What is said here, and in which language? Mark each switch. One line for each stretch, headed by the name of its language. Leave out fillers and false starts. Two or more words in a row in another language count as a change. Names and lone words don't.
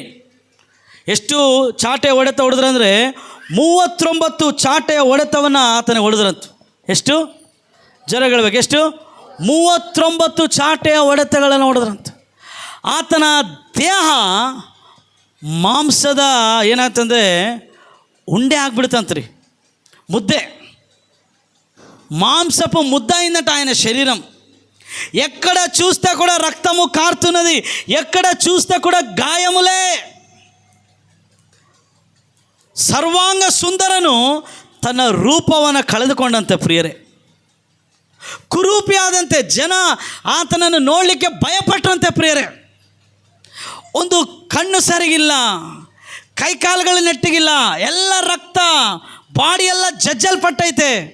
Kannada: ಎಷ್ಟು ಚಾಟೆಯ ಹೊಡೆತ ಹೊಡೆದ್ರಂದರೆ 39 ಚಾಟೆಯ ಹೊಡೆತವನ್ನು ಆತನಿಗೆ ಹೊಡೆದ್ರಂತ. ಎಷ್ಟು? ಜರಗಳಬೇಕು. ಎಷ್ಟು? 39 ಚಾಟೆಯ ಹೊಡೆತಗಳನ್ನು ಹೊಡೆದ್ರಂತ. ಆತನ ದೇಹ ಮಾಂಸದ ಏನಾಗ್ತಂದರೆ ಉಂಡೆ ಆಗ್ಬಿಡ್ತಂತ್ರಿ,
Telugu: ముద్దే. మాంసపు ముద్ద అయిందట ఆయన శరీరం. ఎక్కడ చూస్తే కూడా రక్తము కారుతున్నది, ఎక్కడ చూస్తే కూడా గాయములే.
Kannada: ಸರ್ವಾಂಗ ಸುಂದರನು ತನ್ನ ರೂಪವನ್ನು ಕಳೆದುಕೊಂಡಂತೆ ಪ್ರಿಯರೇ. ಕುರೂಪಿಯಾದಂತೆ ಜನ ಆತನನ್ನು ನೋಡಲಿಕ್ಕೆ ಭಯಪಟ್ಟರಂತೆ ಪ್ರಿಯರೇ. ಒಂದು ಕಣ್ಣು ಸರಿಗಿಲ್ಲ, ಕೈಕಾಲುಗಳು ನೆಟ್ಟಿಗಿಲ್ಲ, ಎಲ್ಲ ರಕ್ತ, ಬಾಡಿ ಎಲ್ಲ ಜಜ್ಜಲ್ಪಟ್ಟೈತೆ.